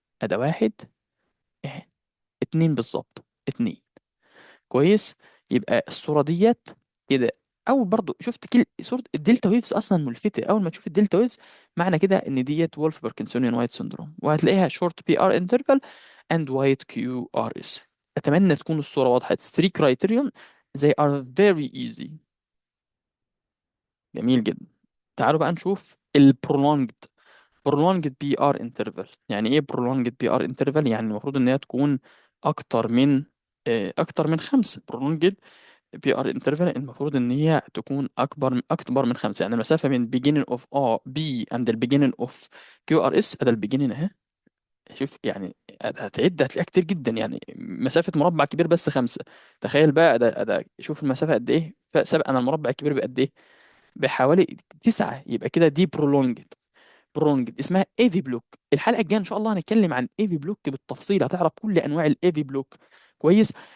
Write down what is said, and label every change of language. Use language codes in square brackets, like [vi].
[ar] أدا واحد اهي، اتنين بالظبط، اتنين. كويس. يبقى الصورة ديت كده. أول برضو شفت صورة الدلتا ويفز أصلا ملفتة. أول ما تشوف الدلتا ويفز معنى كده إن ديت وولف باركنسونيان وايت سندروم، وهتلاقيها [en] Short P R interval and wide QRS. [ar] أتمنى تكون الصورة واضحة. [en] 3 criterion they are very easy. [ar] جميل جدا. تعالوا بقى نشوف ال prolonged PR interval. يعني ايه prolonged PR interval؟ يعني المفروض ان هي تكون اكتر من اكتر من خمسة. prolonged PR interval المفروض ان هي تكون اكبر من خمسة. يعني المسافة بين [en] beginning of A B and the beginning of QRS، [ar] هذا ال [en] beginning اهي. [ar] شوف يعني هتعد هتلاقيها كتير جدا. يعني مسافة مربع كبير بس خمسة. تخيل بقى ده شوف المسافة قد ايه، سبق انا المربع الكبير بقد ايه؟ بحوالي تسعة. يبقى كده دي برولونجد اسمها ايفي بلوك. الحلقة الجاية ان شاء الله هنتكلم عن ايفي بلوك بالتفصيل، هتعرف كل انواع الايفي بلوك. كويس.